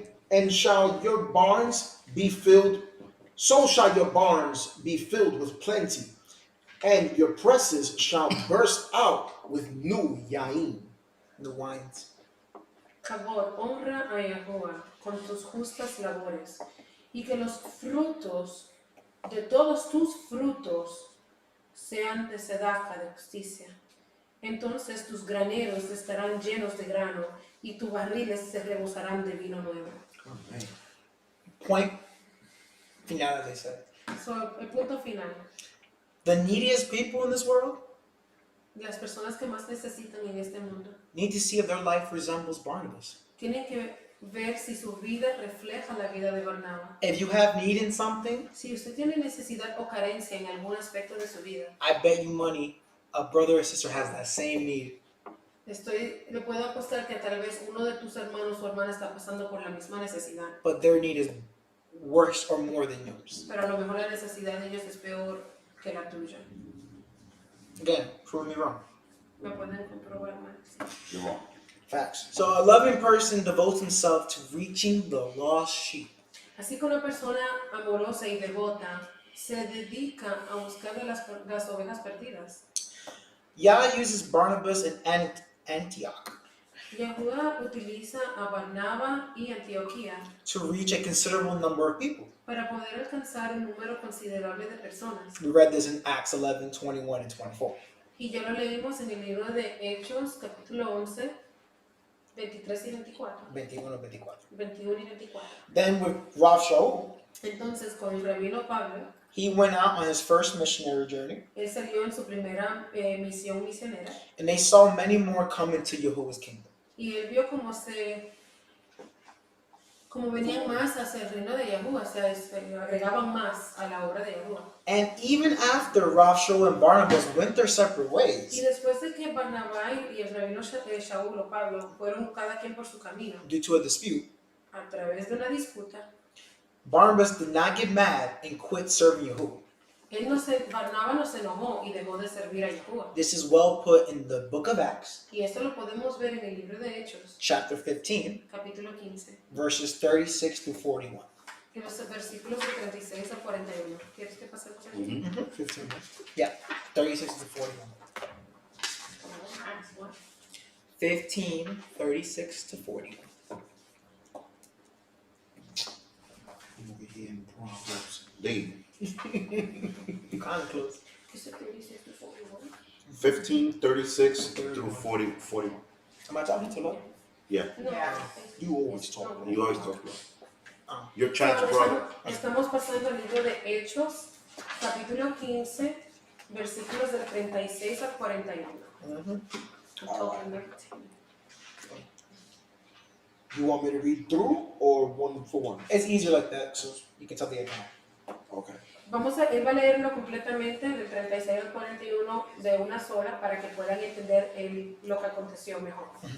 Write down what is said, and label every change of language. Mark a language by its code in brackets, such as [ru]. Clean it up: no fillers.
[en] And shall your barns be filled, so shall your barns be filled with plenty, and your presses shall burst out with new yain. The wines. [es] Kabod, honra a Yahuwah con tus justas labores, y que los frutos de todos tus frutos sean de sedaca, de justicia. Entonces tus graneros estarán llenos de grano, y tus barriles se rebosarán de vino nuevo. Amen. [fr] Point final, [en] as they said. [es] So, el punto final. [en] The neediest people in this world [es] Las personas que más necesitan en este mundo [en] need to see if their life resembles Barnabas. [es] tienen que ver si su vida refleja la vida de Barnabas. [en] If you have need in something, [es] Si usted tiene necesidad o carencia en algún aspecto de su vida, [en] I bet you money a brother or sister has that same need. [es] le puedo apostar que tal vez uno de tus hermanos o hermanas está pasando por la misma necesidad, [en] But their need is worse or more than yours. [es] pero a lo mejor la necesidad de ellos es peor que la tuya. [en] Again, prove me wrong. [es] Me pueden comprobar más. [en] You're wrong. Facts. So a loving person devotes himself to reaching the lost sheep. [es] Así que una persona amorosa y devota se dedica a buscar a las ovejas perdidas. [en] Yah uses Barnabas in Antioch [es] Yahuwah utiliza a Barnabas y Antioquía [en] to reach a considerable number of people. [es] para poder alcanzar un número considerable de personas. [en] We read this in Acts 11, 21, and 24. [es] Y ya lo leímos en el libro de Hechos, capítulo 11, 23 y 24. 21 o 24. 21 y 24. [en] Then with Rav Shaul, [es] Entonces, con el rabino Pablo, [en] he went out on his first missionary journey, [es] él salió en su primera misión misionera [en] and they saw many more come into Yahuwah's kingdom. [es] y Y él vio como venían más hacia el reino de Yahuwah, o sea, se agregaban más a la obra de Yahuwah. [en] And even after Rav Shaul and Barnabas went their separate [es] Y [en] ways [es] después de que Barnabá y el rabino Shaul o Pablo fueron cada quien por su camino, [en] due to a dispute, [es] a través de una disputa, [en] Barnabas did not get mad and quit serving Yahuwah. [es] Barnabá no se enojó y dejó de servir a Yahuwah. [en] This is well put in the book of Acts, [es] Y esto lo podemos ver en el libro de Hechos, [en] chapter 15, [es] capítulo 15, [en] verses 36 to 41. [es] en los versículos de 36 a 41. ¿Quieres que pase por aquí? [en] 15. Yeah, 36 to 41. Acts 1. 15, 36 to 41. Over here in Proverbs. They Kind of close. Is it 36 to 41? 15, 36 through 40, 41. Am I talking too low? Yeah, No. You always talk. you always talk about. Your So, chance, brother. [es] estamos pasando al libro de Hechos, capítulo 15, versículos del 36 al 41. [en] Until the 19. You want me to read through or one for one? It's easier like that, so you can tell the account. Okay. [es] Él va a leerlo completamente del 36 al 41 de una sola para que puedan entender lo que aconteció mejor.